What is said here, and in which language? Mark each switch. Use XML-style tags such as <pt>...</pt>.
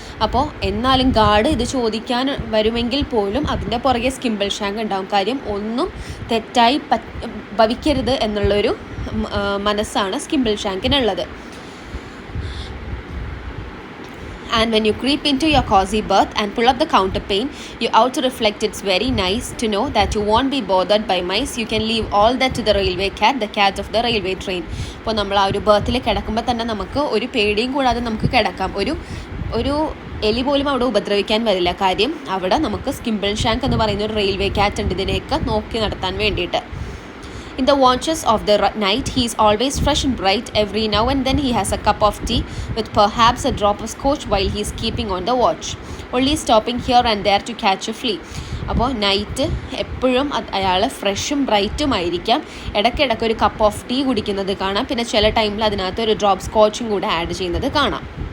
<ml>അപ്പോൾ എന്നാലും ഗാർഡ് ഇത് ചോദിക്കാൻ വരുമെങ്കിൽ പോലും അതിൻ്റെ പുറകെ സ്കിംപിൾ ഷാങ്ക് ഉണ്ടാകും. കാര്യം ഒന്നും തെറ്റായി ഭവിക്കരുത് എന്നുള്ളൊരു മനസ്സാണ് സ്കിംപിൾ ഷാങ്കിനുള്ളത്.</ml> <en>And when you creep into your cozy berth and pull up the counterpane, you out to reflect it's very nice to know that you won't be bothered by mice. You can leave all that to the railway cat, the cat of the railway train.</en> <ml>അപ്പോൾ നമ്മൾ ആ ഒരു ബർത്തിൽ കിടക്കുമ്പോൾ തന്നെ നമുക്ക് ഒരു പേടിയും കൂടാതെ നമുക്ക് കിടക്കാം. ഒരു എലി പോലും അവിടെ ഉപദ്രവിക്കാൻ വരില്ല. കാര്യം അവിടെ നമുക്ക് സ്കിംപിൾ ഷാങ്ക് എന്ന് പറയുന്ന ഒരു റെയിൽവേ കാറ്റ് ഉണ്ട് ഇതിനെയൊക്കെ നോക്കി നടത്താൻ വേണ്ടിയിട്ട്.</ml> <en>In the watches of the night, he is always fresh and bright. Every now and then he has a cup of tea with perhaps a drop of scotch while he is keeping on the watch, only stopping here and there to catch a flea.</en> <ml>അപ്പോൾ night എപ്പോഴും അയാൾ ഫ്രഷും ബ്രൈറ്റും ആയിരിക്കാം. ഇടയ്ക്കിടയ്ക്ക് ഒരു cup of tea കുടിക്കുന്നത് കാണാം. പിന്നെ ചില ടൈമിൽ അതിനകത്ത് ഒരു ഡ്രോപ്പ് സ്കോച്ചും കൂടെ ആഡ് ചെയ്യുന്നത് കാണാം.</ml>